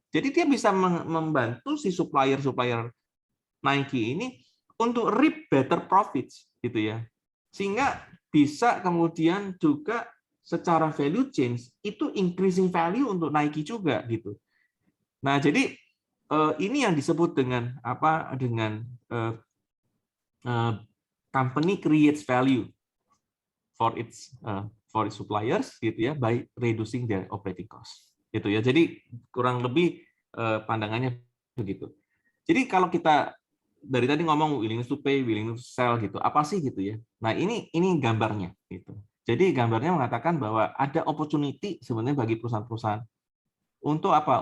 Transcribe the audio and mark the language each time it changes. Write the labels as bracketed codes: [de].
[id] Jadi dia bisa membantu si supplier-supplier Nike ini untuk [en] reap better profits [id] gitu ya. Sehingga bisa kemudian juga secara value chain itu [en] increasing value [id] untuk Nike juga gitu. Nah, jadi ini yang disebut dengan apa? Dengan [en] company creates value for its suppliers [id] gitu ya [en] by reducing their operating cost gitu ya. [id] Jadi kurang lebih pandangannya begitu. Jadi kalau kita dari tadi ngomong [en] willingness to pay, willingness to sell [id] gitu, apa sih gitu ya. Nah, ini gambarnya gitu. Jadi gambarnya mengatakan bahwa ada opportunity sebenarnya bagi perusahaan-perusahaan untuk apa?